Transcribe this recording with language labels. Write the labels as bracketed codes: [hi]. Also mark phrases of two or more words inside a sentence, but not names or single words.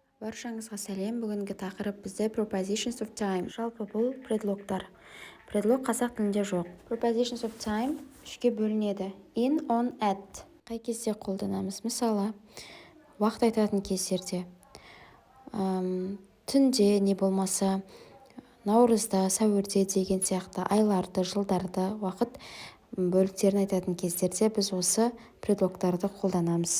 [kk] Баршаңызға сәлем. Бүгінгі тақырып бізде [en] prepositions of time. [kk] Жалпы бұл предлогтар. Предлог қазақ тілінде жоқ. [en] Prepositions of time [kk] үшке бөлінеді. [en] In, on, at. [kk] Қай кезде қолданамыз? Мысалы, уақыт айтатын кездерде. Түнде не болмаса, наурызда, сәуірде деген сияқты айларды, жылдарды, уақыт бөліктерін айтатын кездерде біз осы предлогтарды қолданамыз.